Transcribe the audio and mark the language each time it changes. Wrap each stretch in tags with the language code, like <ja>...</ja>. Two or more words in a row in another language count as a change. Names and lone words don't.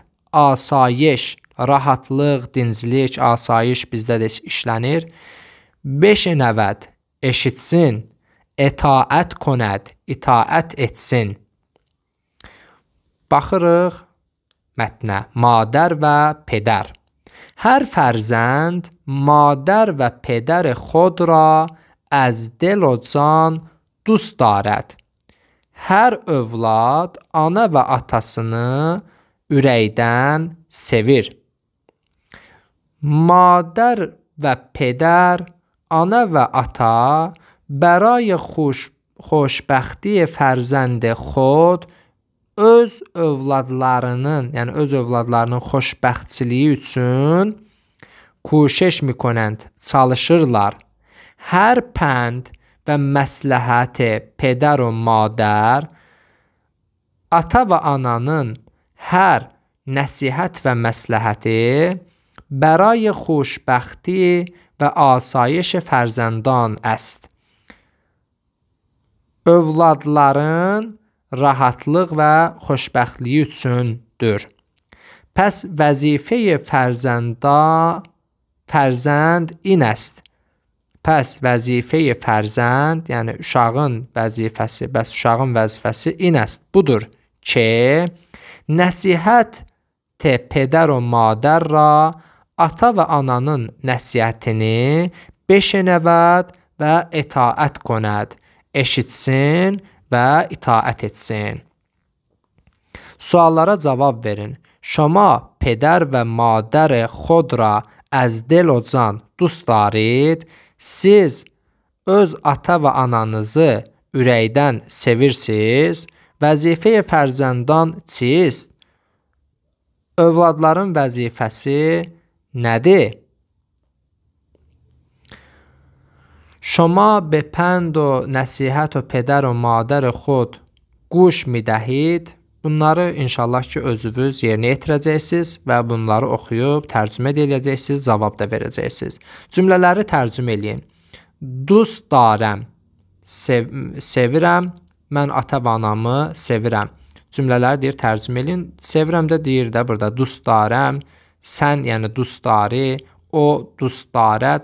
<az>Asayiş, rahatlıq, dinclik, asayiş bizdə də işlənir.</az> <fa>Beşnəvəd, eşitsin. اطاعت کند,</fa> <az>itaət etsin. Baxırıq mətnə.</az> <fa>مادر و پدر. هر فرزند مادر و پدر خود را از دل و can دوست دارد.</fa> <az>Hər övlad ana və atasını ürəkdən sevir.</az> <fa>مادر و پدر</fa> <az>ana və ata</az> <fa>برای خوشبختی فرزند خود</fa> <az>öz övladlarının, yəni öz övladlarının xoşbəxtçiliyi üçün</az> <fa>کوشش میکنند,</fa> <az>çalışırlar.</az> <fa>هر پند و مصلحت پدر و مادر</fa> <az>ata və ananın hər nəsihət və məsləhəti</az> <fa>برای خوشبختی و آسایش فرزندان است.</fa> <az>Övladların rahatlıq və xoşbəxtliyi üçündür.</az> <fa>پس وظیفه فرزند این است. پس وظیفه فرزند,</fa> <az>yəni uşağın vəzifəsi, bəs uşağın vəzifəsi</az> <fa>این است.</fa> <az>Budur ki,</az> <fa>نصیحت پدر و مادر را</fa> <az>ata və ananın nəsihətini</az> <fa>بشنود و اطاعت کند,</fa> <az>eşitsin və itaət etsin. Suallara cavab verin.</az> <fa>شما پدر و مادر خود را از دل و can دوست دارید.</fa> <az>Siz öz ata və ananızı ürəkdən sevirsiniz.</az> <fa>وظیفه فرزندان چیست?</fa> <az>Övladların vəzifəsi nədir?</az> <fa>شما به پند و نصیحت و پدر و مادر خود گوش می دهید.</fa> <az>Bunları inşallah ki özünüz yerinə yetirəcəksiniz və bunları oxuyub tərcümə edəcəksiniz, cavab da verəcəksiniz. Cümlələri tərcümə eləyin.</az> <fa>دوست دارم,</fa> <az>sevirəm, mən ata və anamı sevirəm. Cümlələri deyir tərcümə eləyin. Sevirəm də deyir də burada</az> <fa>دوست دارم,</fa> <az>sən yəni</az> <fa>دوست داری,</fa> <az>o</az> <fa>دوست دارد.</fa>